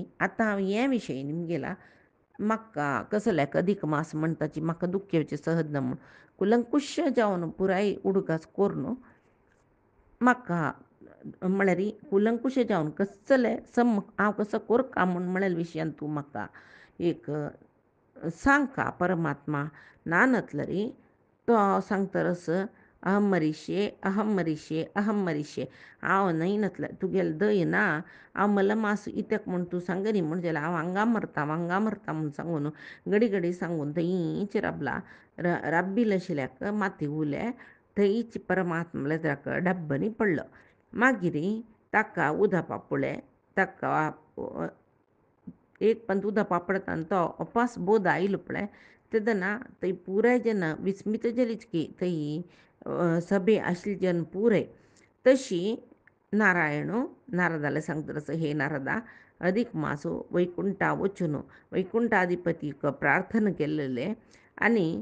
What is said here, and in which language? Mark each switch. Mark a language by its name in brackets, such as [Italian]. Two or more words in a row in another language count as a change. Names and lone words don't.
[Konkani] आतां हांव हे विशय निमगेला, म्हाका कसल्याक अदीक मास म्हणटाची म्हाका दुख्ख येवचें सहज ना म्हूण कुलंकुश जावन पुराय उडोगास कोरून म्हाका म्हळ्यार कुलंकुश जावन कसले सम हांव कसो कोरता म्हूण म्हळ्यार विशयान तूं म्हाका एक सांगता. परमात्मा ना नतलरी तो सांगतरस [Sanskrit] अहम मरिशे अहम मरिशे अहम मरिशे, [Konkani] हांव न्हय नतले तुगेले दय ना, हांव मला मास इत्याक म्हूण तूं सांगनी म्हूण जाल्यार हांव हांगा मरता म्हूण सांगून घडी घडी सांगून थंयच राबला. राब्बील आशिल्ल्याक माती उले थंयच परमात्मा लेत्राक डब्बनी पडलो. मागीर ताका उदक पापुळे, ताका एक पंत उदक पापडता आनी तो उपास बोध आयलो पळय तेदना थंय पुराय जेन्ना विस्मीत जालीच की थंय सभे आशिल्ली जेन्ना पुराय तशी नारदाले सांगता हे नारदा अदीक मासो वैकुंठा वचून वैकुंठाधिपतीक प्रार्थना केल्लेले आनी